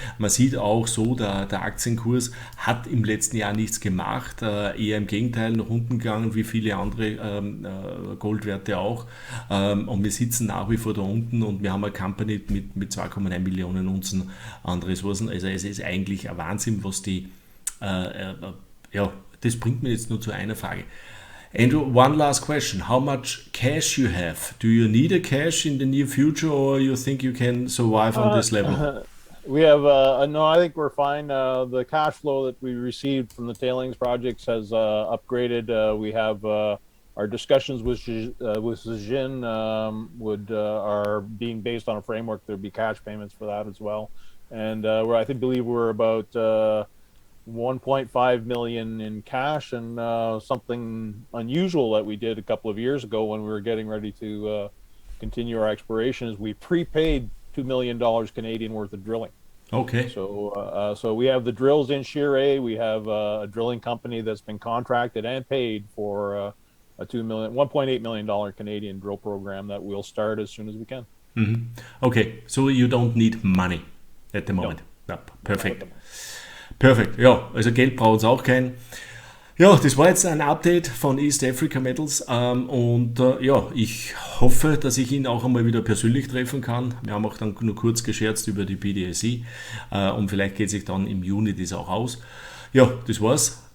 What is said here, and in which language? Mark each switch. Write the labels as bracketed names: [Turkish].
[German] Man sieht auch so, der Aktienkurs hat im letzten Jahr nichts gemacht, eher im Gegenteil nach unten gegangen, wie viele andere Goldwerte auch. Und wir sitzen nach wie vor da unten, und wir haben eine Company mit 2,9 Millionen Unzen an Ressourcen. Also es ist eigentlich ein Wahnsinn, was die, das bringt mir jetzt nur zu einer Frage. [English] Andrew, one last question. How much cash you have? Do you need a cash in the near future, or you think you can survive on this level? We have, no, I think we're fine. The cash flow that we received from the tailings projects has upgraded. We have our discussions with Zijin are being based on a framework. There'd be cash payments for that as well. And believe we're about 1.5 million in cash, and something unusual that we did a couple of years ago when we were getting ready to continue our exploration is we prepaid $2 million Canadian worth of drilling. Okay. So we have the drills in Shire. We have a drilling company that's been contracted and paid for a $1.8 million Canadian drill program that we'll start as soon as we can. Mm-hmm. Okay, so you don't need money at the moment. No. No, perfect. [German] Perfekt, ja, also Geld braucht es auch kein. Ja, das war jetzt ein Update von East Africa Metals, ich hoffe, dass ich ihn auch einmal wieder persönlich treffen kann. Wir haben auch dann nur kurz gescherzt über die PDSE, und vielleicht geht sich dann im Juni das auch aus. Ja, das war's.